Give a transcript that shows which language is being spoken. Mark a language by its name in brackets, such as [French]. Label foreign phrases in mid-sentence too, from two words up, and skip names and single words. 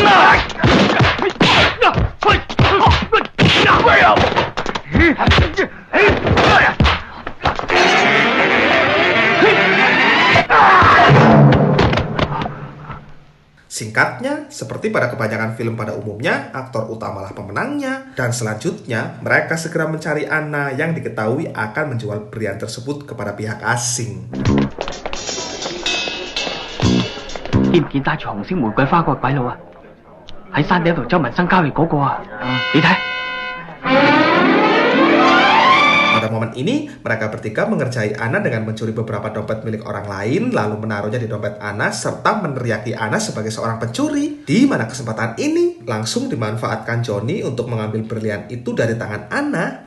[Indonesian] Singkatnya, seperti pada kebanyakan film pada umumnya, aktor utamalah pemenangnya. Dan selanjutnya, mereka segera mencari Anna yang diketahui akan menjual berlian tersebut kepada pihak asing. [Cantonese] 見唔見帶住紅色玫瑰花嗰個鬼佬啊？喺山頂度周文生交易嗰個啊？你睇。 [Indonesian] Pada momen ini, mereka bertiga mengerjai Anna dengan mencuri beberapa dompet milik orang lain, lalu menaruhnya di dompet Anna, serta meneriaki Anna sebagai seorang pencuri. Di mana kesempatan ini langsung dimanfaatkan Johnny untuk mengambil berlian itu dari tangan Anna.